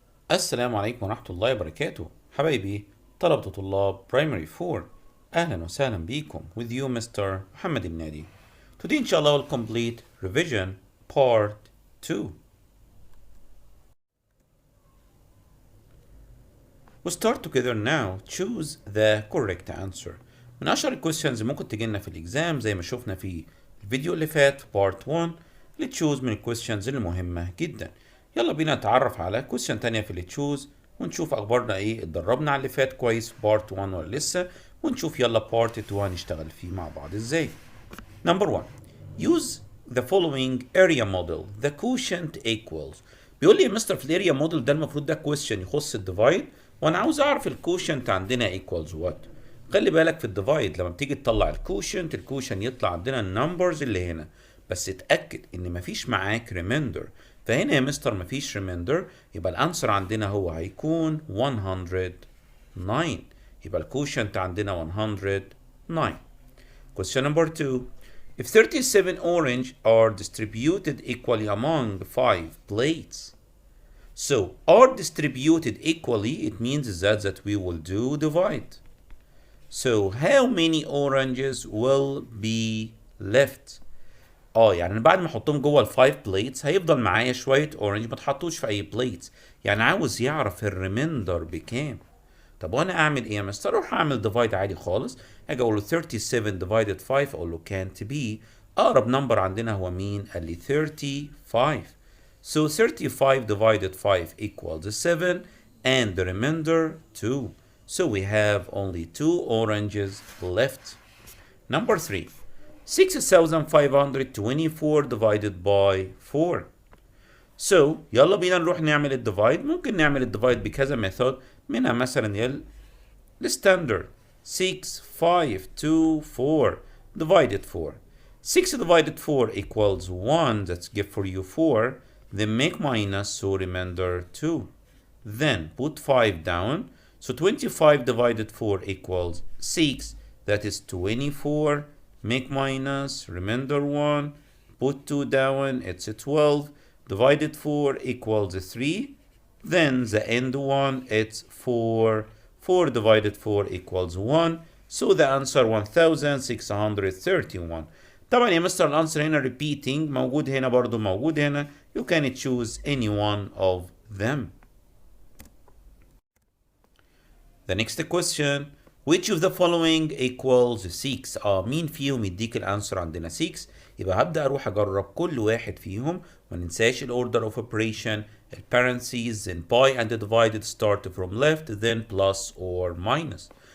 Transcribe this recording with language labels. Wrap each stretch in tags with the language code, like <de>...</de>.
<ar>السلام عليكم ورحمة الله وبركاته حبايبي طلبة طلاب Primary 4. أهلا وسهلا بيكم</ar> <en>with you Mr. Mohamed El-Nady. Today inshallah we'll complete revision part 2. We'll start together now. Choose the correct answer.</en> <ar>من أشهر الكويستشنز ممكن تجينا في الإكزام زي ما شفنا في الفيديو اللي فات في part 1 اللي تشوز من الكويستشنز المهمة جدا. يلا بينا نتعرف على كويستشن تانية في اللي تشوز ونشوف أخبارنا إيه، اتدربنا على اللي فات كويس في part 1 ولا لسه، ونشوف يلا part 2 هنشتغل فيه مع بعض إزاي.</ar> <en>Number 1. Use the following area model. The quotient equals.</en> <ar>بيقول لي يا مستر في الاريا موديل ده المفروض ده كويستشن يخص الديفايد، وانا عاوز اعرف الكوشنت عندنا ايكوالز وات. خلي بالك في الديفايد لما بتيجي تطلع الكوشنت يطلع عندنا النمبرز اللي هنا، بس اتاكد ان مفيش معاك ريميندر. فهنا يا مستر مفيش ريميندر، يبقى الانسر عندنا هو هيكون 109. يبقى الكوشنت عندنا 109.</ar> <en>Question number 2. If 37 orange are distributed equally among 5 plates. So are distributed equally, it means that we will do divide. So how many oranges will be left?</en> <ar>يعني بعد ما احطهم جوه الفايف بليتس هيفضل معايا شويه اورنج ما تحطوش في اي بليتس، يعني عاوز يعرف الريميندر بكام. طب وانا اعمل ايه يا مستر؟ اروح اعمل ديفايد عادي خالص، اجي اقول له 37 divided 5، اقول له</ar> <en>can't be.</en> <ar>اقرب نمبر عندنا هو مين؟ قال لي 35.</ar> <en>So 35 divided 5 equals 7 and the remainder 2. So we have only 2 oranges left. Number 3. 6524 divided by 4.</en> <ar>So يلا بينا نروح نعمل الديفايد. ممكن نعمل الديفايد بكذا ميثود، منها مثلا الستاندرد</ar> <en>6524 divided 4. 6 divided 4 equals 1. That's give for you 4. Then make minus, so remainder 2. Then put 5 down. So 25 divided 4 equals 6. That is 24. Make minus, remainder 1. Put 2 down, it's 12. Divided 4 equals 3. Then the end one, it's 4. 4 divided 4 equals 1. So the answer 1631.</en> <ar>طبعا يا مستر الانسر هنا repeating، موجود هنا برضو موجود هنا.</ar> <en>You can choose any one of them. The next question. Which of the following equals 6؟</en> <ar>مين فيهم يديك الانسر؟ عندنا 6. يبقى هبدأ اروح اجرب كل واحد فيهم، ما ننساش الاوردر اوف اوبريشن، البارنثيز and by and divided</ar> <en>start from left then plus or minus.</en>